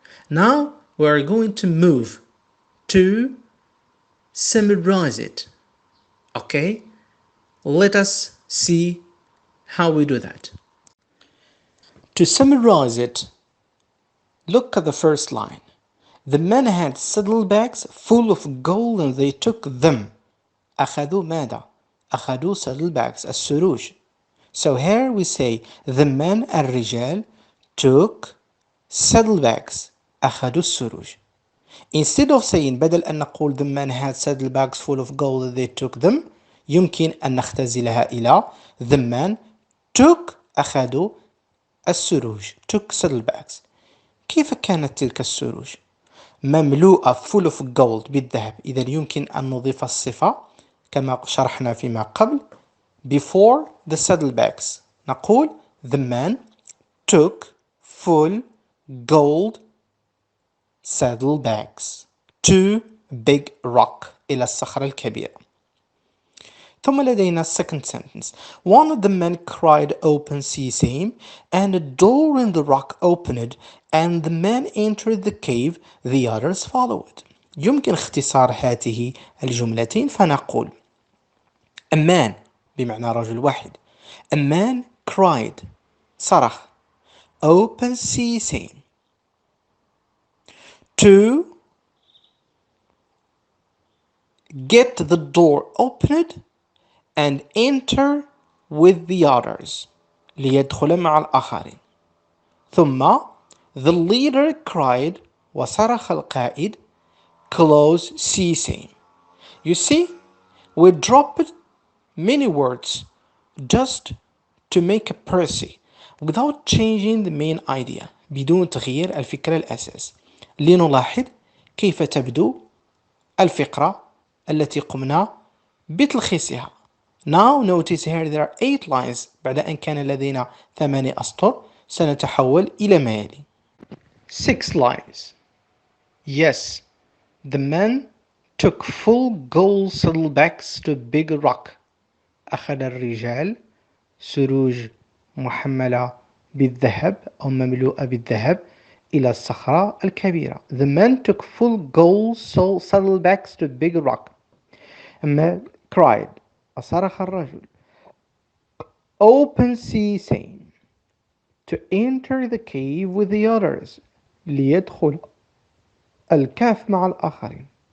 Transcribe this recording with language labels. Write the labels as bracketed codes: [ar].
[en] Now we are going to move to summarize it. Okay? Let us see how we do that. To summarize it, look at the first line. The men had saddlebags full of gold and they took them. [ar] أخذوا ماذا؟ أخذوا saddlebags, السروج. [en] So here we say the men, [ar] الرجال, [en] took saddlebags, [ar] أخذوا السروج. [en] Instead of saying [ar] بدل أن نقول [en] the man had saddlebags full of gold they took them [ar] يمكن أن نختزلها إلى [en] the man took [ar] أخذوا السروج [en] took saddlebags. [ar] كيف كانت تلك السروج؟ مملوءة [en] full of gold [ar] بالذهب. إذا يمكن أن نضيف الصفة كما شرحنا فيما قبل [en] before the saddlebags. [ar] نقول [en] the man took full gold saddlebags to big rock [ar] إلى الصخرة الكبيرة. ثم لدينا [en] second sentence. One of the men cried open sesame and a door in the rock opened and the man entered the cave the others followed. [ar] يمكن اختصار هذه الجملتين فنقول [en] a man [ar] بمعنى رجل واحد. [en] A man cried [ar] صرخ [en] open sesame to get the door opened and enter with the others [ar] ليدخل مع الآخرين. [en] ثم the leader cried [ar] وصرخ القائد [en] close sesame. You see, we dropped many words just to make a précis without changing the main idea [ar] بدون تغيير الفكرة الأساس. لنلاحظ كيف تبدو الفقرة التي قمنا بتلخيصها. [en] Now notice here there are 8 lines. [ar] بعد أن كان لدينا 8 أسطر سنتحول إلى ما يلي. [en] 6 lines. Yes, the man took full gold saddlebags to big rock. [ar] أخذ الرجال سروج محملة بالذهب أو مملوءة بالذهب إلى الصخرة الكبيرة. [en] The man took full gold saddlebags to big rock. A man cried [ar] أصرخ الرجل [en] open sesame to enter the cave with the others [ar] ليدخل الكهف مع الآخرين.